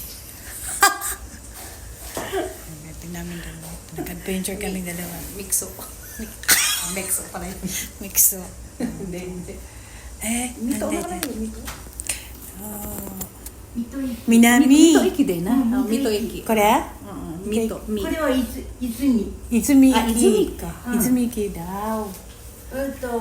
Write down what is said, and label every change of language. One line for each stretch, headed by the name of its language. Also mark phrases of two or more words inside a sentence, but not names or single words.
Filipino: Tingnan namin dalawa. Nag-adventure kami dalawa. Mixo. Mixo pala yun. Mixo. Hindi. nandito. Mito nakalagay. Mito. Oh. Minami. Minami. Mito Iki din, ha? Mito Iki.
Japanese: これ Mito. これは泉。泉あ泉か泉駅だ。